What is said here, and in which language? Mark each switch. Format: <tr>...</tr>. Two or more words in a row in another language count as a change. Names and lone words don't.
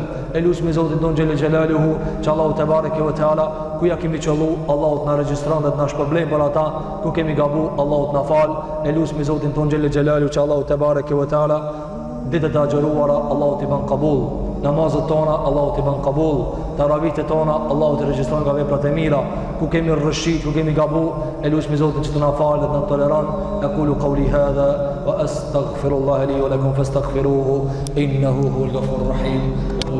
<sq>E lutem Zotin ton</sq> <ar>جل جلاله</ar> <sq>që Allahu</sq> <ar>تبارك وتعالى</ar> <sq>ku ja kemi qollu, Allahu t'na regjistron dhe t'na shpërblen për ata, ku kemi gabu, Allahu t'na fal. E lutem Zotin ton</sq> <ar>جل جلاله</ar> <sq>që Allahu</sq> <ar>تبارك وتعالى</ar> <sq>ditët e agjëruara Allahu t'i ban qabul, namazet tona Allahu t'i ban qabul, taravitet tona Allahu t'i regjistron nga veprat e mira, ku kemi rrëshit, ku kemi gabu, e lutem Zotin që të na falë dhe të na toleron.</sq> <ar>أقول قولي هذا وأستغفر الله لي ولكم فاستغفروه إنه هو الغفور الرحيم.</ar>